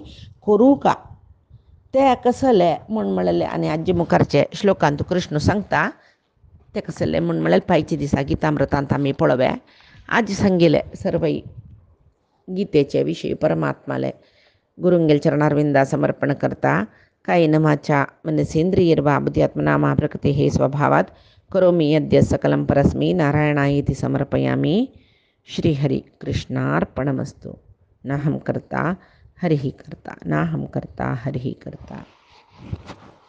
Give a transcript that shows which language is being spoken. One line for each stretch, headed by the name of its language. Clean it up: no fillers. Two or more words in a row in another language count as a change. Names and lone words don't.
Konkani: करूं का ते कसले म्हूण म्हळेलें आनी आजी मुखारचे श्लोकांत कृष्ण सांगता ते कसले म्हूण म्हळ्यार पायचे दिसा गितामृतांत आमी पळोवया आज सांगिल्ले सर्वई गीतेचे विशयी परमात्माले गुरुंगेल चरणारविंदा समर्पण करता
Sanskrit: कायेन वाचा मनसेंद्रियैर्वा बुद्ध्यात्मना प्रकृते हे स्वभावात करोमि यद्य सकलं परस्मै नारायणायेति समर्पयामि श्रीहरि कृष्णार्पणमस्तु नाहं कर्ता हरिः कर्ता
Konkani: नाहं कर्ता हरिः कर्ता।